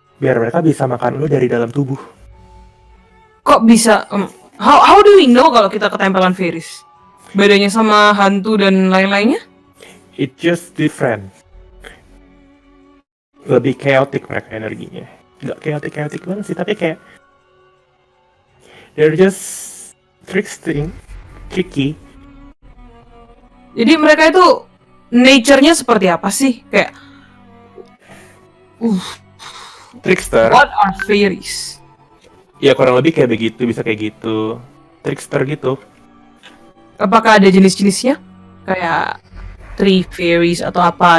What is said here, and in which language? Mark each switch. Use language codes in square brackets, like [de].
[id] Biar mereka bisa makan lo dari dalam tubuh. Kok bisa? [en] How do we know [id] kalau kita ketempelan fairies? Bedanya sama hantu dan lain-lainnya? [en] It just different. [id] Lebih chaotic mereka energinya. Nggak chaotic banget sih, tapi kayak [en] they're just tricky. [id] Jadi mereka itu nature-nya seperti apa sih? Kayak [en] Trickster. what are fairies? [id] Ya kurang lebih kayak begitu, bisa kayak gitu. Trickster gitu. Apakah ada jenis-jenisnya? Kayak tree fairies atau apa?